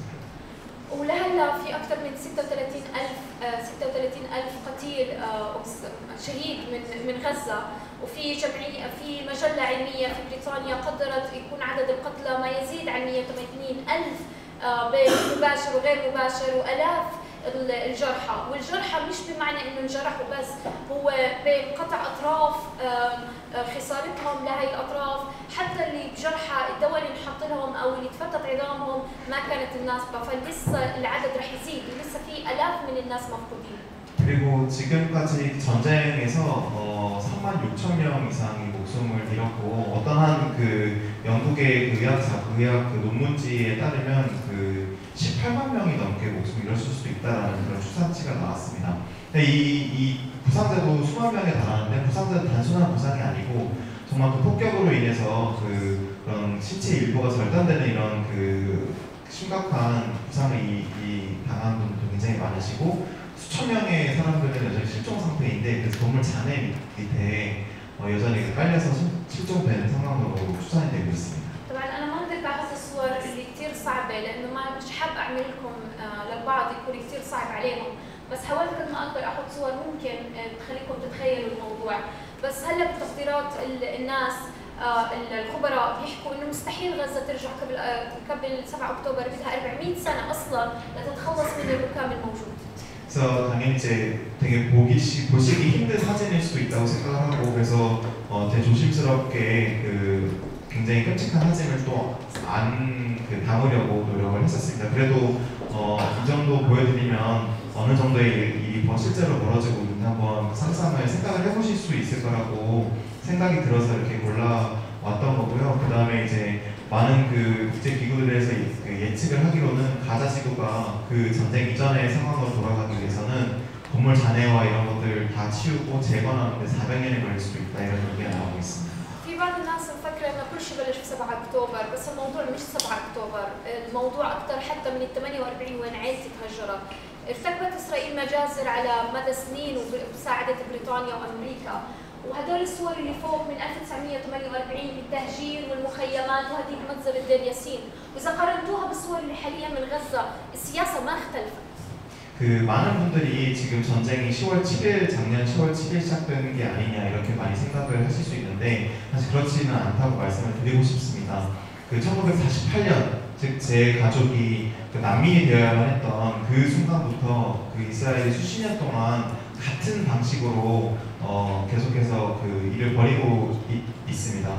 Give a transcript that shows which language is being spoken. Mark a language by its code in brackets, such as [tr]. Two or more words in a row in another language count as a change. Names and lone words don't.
[ar] ولهلا في اكثر من 36,000 قتيل شهيد من غزه، وفي جمعيه في مجله علميه في بريطانيا قدرت يكون عدد القتلى ما يزيد عن 180,000 بين مباشر وغير مباشر، والاف الجرحى، والجرحى مش بمعنى انه انجرحوا بس، هو بقطع اطراف خسارتهم لهي الاطراف، حتى اللي بجرحى الدواء اللي انحط لهم او اللي تفتت عظامهم ما كانت مناسبه، فلسه العدد رح يزيد ولسه في الاف من الناس مفقودين. [ko] 그리고 지금까지 전쟁에서 36,000명 이상이 목숨을 잃었고 어떠한 그 영국의 의학 그 논문지에 따르면 그 18만 명이 넘게 목숨을 잃었을 수도 있다라는 그런 추산치가 나왔습니다. 이 부상자도 수만 명에 달하는데 부상자는 단순한 부상이 아니고 정말 그 폭격으로 인해서 그런 신체 일부가 절단되는 이런 그 심각한 부상을 당한 분들도 굉장히 많으시고 수천 명의 사람들은 여전히 실종 상태인데 그래서 건물 잔해 밑에 여전히 깔려서 실종되는 상황으로 추산이 되고 있습니다. [ar] طبعا انا ما قدرت احط الصور اللي كثير صعبه لانه ما مش حابه اعمل لكم للبعض يكون كثير صعب عليهم، بس حاولت قد ما اقدر احط صور ممكن تخليكم تتخيلوا الموضوع، بس هلا بتقديرات الناس الخبراء بيحكوا انه مستحيل غزه ترجع قبل 7 اكتوبر، بدها 400 سنه اصلا لتتخلص من الركام الموجود. [ko] 그래서 당연히 이제 되게 보시기 힘든 사진일 수도 있다고 생각을 하고 그래서 되게 조심스럽게 그 굉장히 끔찍한 사진을 또 안 담으려고 노력을 했었습니다. 그래도 이 정도 보여드리면 어느 정도의 일이 실제로 벌어지고 있는지 한번 생각을 해보실 수 있을 거라고 생각이 들어서 이렇게 골라왔던 거고요. 그 다음에 이제 많은 그 국제 기구들에서 예측을 하기로는 가자지구가 그 전쟁 이전의 상황으로 돌아가기 위해서는 건물 잔해와 이런 것들 다 치우고 재건하는데 400년이 걸릴 수도 있다 이런 얘기가 나오고 있습니다. [ar] في بعض الناس مفكرة انه كل شيء بلش ب 7 اكتوبر، بس الموضوع مش 7 اكتوبر، الموضوع اكثر حتى من ال 48 وين عائلتي تهجرت. ارتكبت اسرائيل مجازر على مدى سنين وساعدت بريطانيا وامريكا، وهدول الصور اللي فوق من 1948 بالتهجير والمخيمات وهذه بمنزل الدير ياسين، واذا قارنتوها بالصور اللي حاليا من غزة السياسة ما اختلفت. [ko] 그 많은 분들이 지금 전쟁이 작년 10월 7일 시작된 게 아니냐 이렇게 많이 생각을 하실 수 있는데 사실 그렇지는 않다고 말씀을 드리고 싶습니다. 그 1948년 즉 제 가족이 그 난민이 되어야만 했던 그 순간부터 그 이스라엘이 수십 년 동안 같은 방식으로 계속해서 그 일을 벌이고 있습니다.